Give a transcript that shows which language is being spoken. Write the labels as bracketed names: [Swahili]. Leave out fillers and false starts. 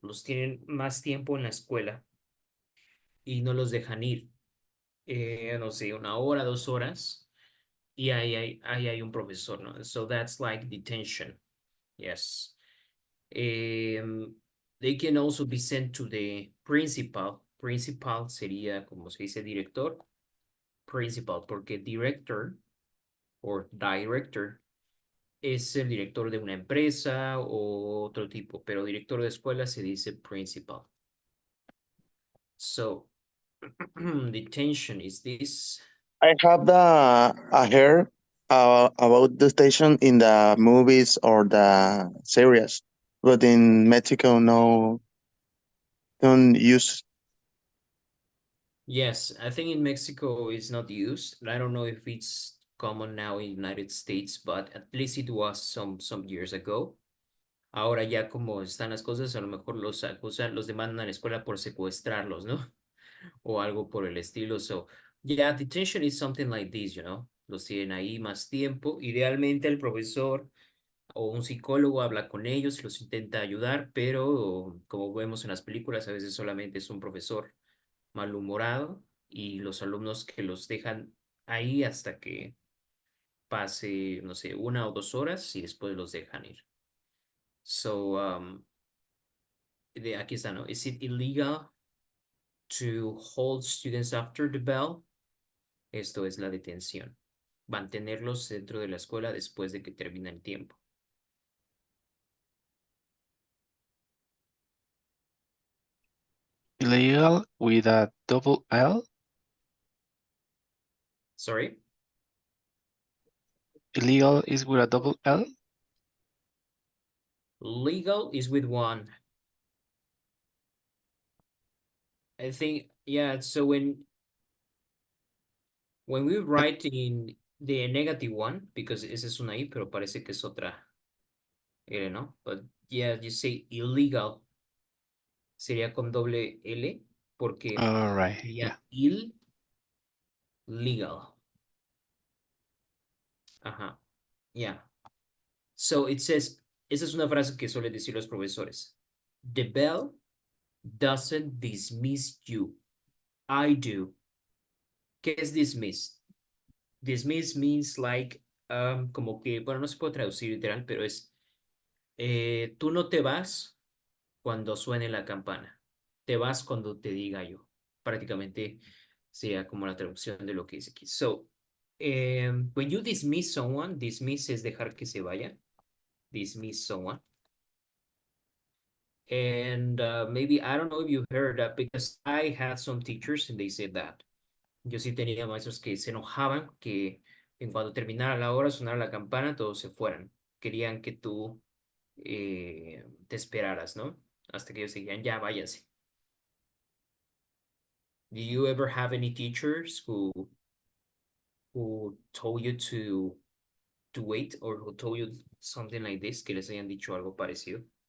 [Spanish] Los tienen más tiempo en la escuela y no los dejan ir. No sé, 1 hora, 2 horas, y ahí hay un profesor, ¿no? [English] So that's like detention. Yes. They can also be sent to the principal. [Spanish] Principal sería, como se dice, director. Principal, porque director or director es el director de una empresa o otro tipo, pero director de escuela se dice principal. [English] So, detention is this. I have I heard about the station in the movies or the series, but in Mexico, no, don't use. Yes, I think in Mexico it's not used. I don't know if it's common now in United States, but at least it was some years ago. [Spanish] Ahora ya como están las cosas, a lo mejor los acusan, los demandan a la escuela por secuestrarlos, ¿no? O algo por el estilo. [English] So, yeah, detention is something like this, you know. [Spanish] Los tienen ahí más tiempo. Idealmente el profesor o un psicólogo habla con ellos, los intenta ayudar, pero como vemos en las películas, a veces solamente es un profesor malhumorado y los alumnos que los dejan ahí hasta que pase, no sé, 1 o 2 horas y después los dejan ir. So, aquí está, ¿no? [English] Is it illegal to hold students after the bell? [Spanish] Esto es la detención. Mantenerlos dentro de la escuela después de que termina el tiempo. [English] Illegal with a double L. Sorry? Illegal is with a double L. Legal is with one. I think, yeah, so when we write in the negative one, because [Spanish] esa es una I, pero parece que es otra L, ¿no? [English] But yeah, you say illegal, [Spanish] sería con doble L, porque [English] All right. Yeah. [Spanish] sería illegal. Ajá, yeah. [English] So it says, [Spanish] esa es una frase que suelen decir los profesores. [English] The bell doesn't dismiss you. I do. [Spanish] ¿Qué es dismiss? [English] Dismiss means like, [Spanish] como que, bueno, no se puede traducir literal, pero es, tú no te vas cuando suene la campana. Te vas cuando te diga yo. Prácticamente sería como la traducción de lo que dice aquí. So, when you dismiss someone, dismiss es dejar que se vaya. Dismiss someone. [English] And maybe, I don't know if you heard that, because I had some teachers and they said that. [Spanish] Yo sí tenía maestros que se enojaban que en cuando terminara la hora, sonara la campana, todos se fueran. Querían que tú te esperaras, ¿no? Hasta que ellos dijeran, ya, váyase. [English] Do you ever have any teachers who told you to wait, or who told you something like this, [Spanish] que les hayan dicho algo parecido?